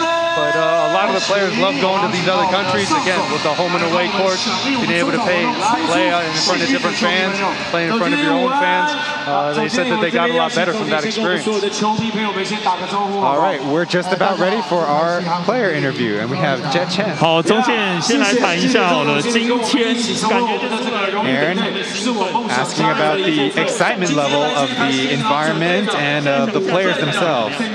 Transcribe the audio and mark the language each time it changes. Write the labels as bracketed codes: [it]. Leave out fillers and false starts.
[en] But a lot of the players love going to these other countries, again, with the home and away courts, being able to play in front of different fans, playing in front of your own fans. They said that they got a lot better from that experience. All right, we're just about ready for our player interview, and we have Chen. [zh] 好，中线先来谈一下好了，今天感觉 [en] Aaron asking about the excitement level of the environment and of the players themselves.